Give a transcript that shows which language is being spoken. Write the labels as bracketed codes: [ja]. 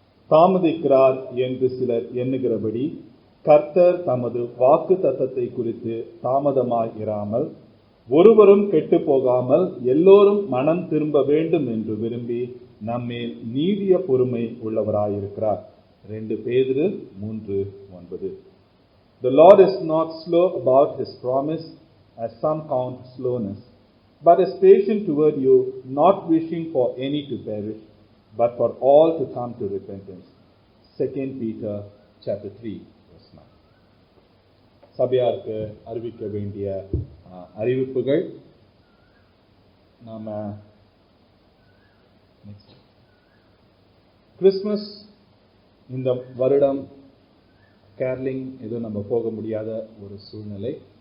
[ta] தாமதிக்கிறார் என்று சிலர் எண்ணுகிறபடி கர்த்தர் தமது வாக்கு தத்தத்தை குறித்து தாமதமாயிராமல் ஒருவரும் கெட்டு போகாமல் எல்லோரும் மனம் திரும்ப வேண்டும் என்று விரும்பி நம்மேல் நீடிய பொறுமை உள்ளவராயிருக்கிறார். 2 பேதுரு 3:9. [en] The Lord is not slow about his promise, as some count slowness, but is patient toward you, not wishing for any to perish, but for all to come to repentance. 2 Peter chapter 3 verse 9. [ta] சபையாருக்கு அறிவிக்க வேண்டிய அறிவிப்புகள். நாம Christmas இந்த வருடம் curling எதுவும் நம்ம போக முடியாத ஒரு சூழ்நிலை.